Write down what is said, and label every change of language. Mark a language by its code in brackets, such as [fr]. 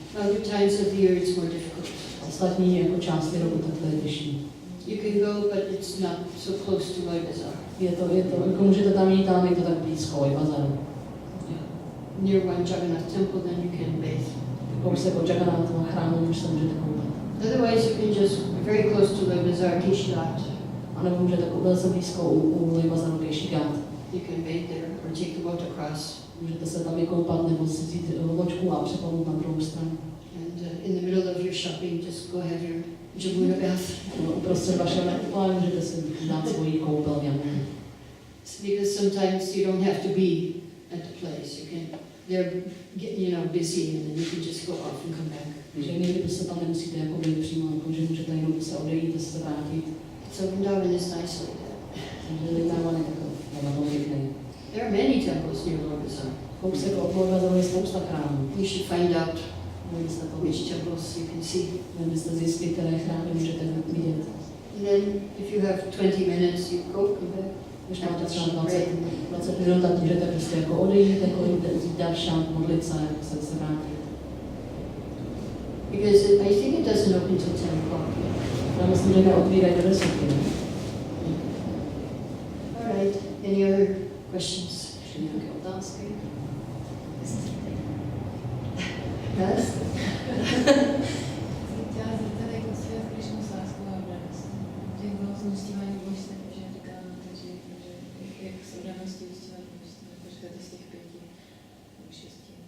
[en] Other times of the year it's more difficult. [cs] Ostatní jako části roku, tak to je těžší. [en] You can go, but it's not so close to Loy Bazaar. [cs] Je to, jako můžete tam jít, ale je to tak blízko, Loy Bazaaru. [en] Near one Jagannath temple, then you can bathe. [cs] Kousek od Jagannatha chrámu už se můžete koupat. [en] Otherwise, you can just very close to Loy Bazaar, Kishilat. [cs] A nebo můžete koupat se blízko u Loy Bazaaru Keshigat. [en] You can bathe there or take the boat across. [cs] Můžete se tam vykoupat nebo si vzít loďku a přeplout na druhou stranu. [en] And in the middle of your shopping, just go have your Jamuna bath. [cs] Uprostřed vašeho nakupování můžete si dát svoji koupel v Jamuně. [en] Because sometimes you don't have to be at the place. You can, they're busy, and then you can just go off and come back. [cs] Takže někdy prostě tam nemusíte jako být přímo, jako, že můžete jenom se odejít a se vrátit. [en] So Vrindavan is nice like that. [cs] Takže Vrindavan je takový pěkný. [en] There are many temples near Loy Bazaar. [cs] Kousek od Loy Bazaaru je spousta chrámů. [en] You should find out [cs] Měli to [en] which temples you can see. [cs] Měli byste zjistit, které chrámy můžete vidět. [en] And then if you have 20 minutes, you go, come back. [cs] Když máte třeba 20 minut, tak můžete prostě jako odejít, jako jít dát šant, modlit se, se vrátit. [en] Because I think it doesn't open till 10 o'clock. [cs] Já myslím, že neotvírají do 10. [en] All right. Any other questions? [cs] Ještě nějaké otázky? [en] Yes? [cs] Chtěla zeptat, jak osvět Krishnu s láskou a radostí. Jak bylo s uctíváním božstev, že říkala na to, že jak s radostí uctívat božstev, jako říkáte z těch 5 nebo 6.